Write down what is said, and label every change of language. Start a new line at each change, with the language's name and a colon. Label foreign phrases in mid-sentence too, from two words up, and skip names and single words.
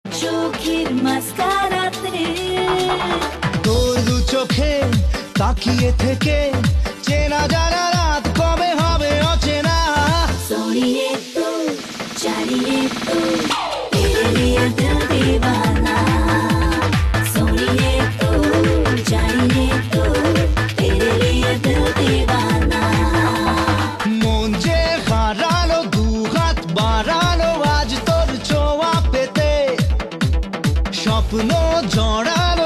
Bangla: সখীর মাস্কারাতে তোর দু চোখে তাকিয়ে থেকে চেনা জানা রাত কবে হবে অচেনা
Hindi: सोनिए तू जानिए तू तेरे लिए दिल दीवाना सोनिए तू जानिए तू तेरे लिए दिल दीवाना
Bangla: মন যে হারালো দু হাত বাড়ালো আজ তোর ছোঁয়া পেতে স্বপ্ন জড়া